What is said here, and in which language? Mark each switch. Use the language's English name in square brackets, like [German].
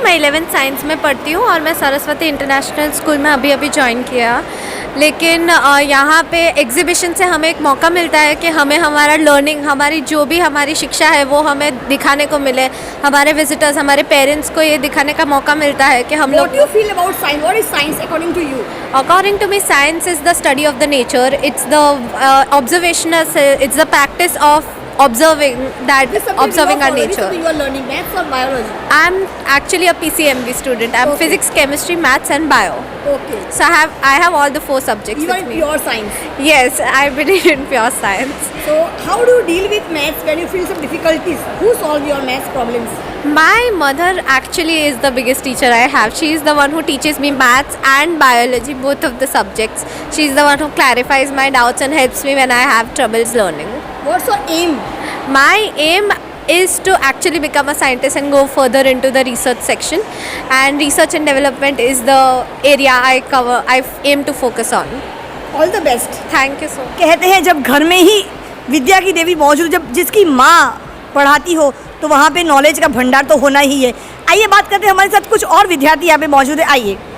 [Hindi] मैं 11th science में पढ़ती हूँ और मैं सरस्वती इंटरनेशनल स्कूल में अभी ज्वाइन किया. लेकिन यहाँ पे एग्जीबिशन से हमें एक मौका मिलता है कि हमें हमारा लर्निंग, हमारी जो भी हमारी शिक्षा है वो हमें दिखाने को मिले. हमारे विजिटर्स, हमारे पेरेंट्स को ये दिखाने का मौका मिलता है कि हम लोग. [English] What do you feel about science? What is science according to you? According to me, science is the study of the nature. It's the observational. It's the practice of observing our nature. You are learning maths or biology? I'm actually a PCMB student. I'm physics, chemistry, maths and bio. Okay. So I have all the 4 subjects You are with in me. pure science. Yes, I believe in pure science. So how do you deal with maths when you feel some difficulties? Who solve your maths problems? My mother actually is the biggest teacher I have. She is the one who teaches me maths and biology, both of the subjects. She is the one who clarifies my doubts and helps me when I have troubles learning. What's your aim? My aim is to actually become a scientist and go further into the research section, and research and development is the area I cover. I aim to focus on. All the best. Thank you so much. [Hindi] कहते हैं जब घर में ही विद्या की देवी मौजूद, जब जिसकी माँ पढ़ाती हो तो वहाँ पे नॉलेज का भंडार तो होना ही है. आइए बात करते हैं, हमारे साथ कुछ और विद्यार्थी यहाँ पे मौजूद है. आइए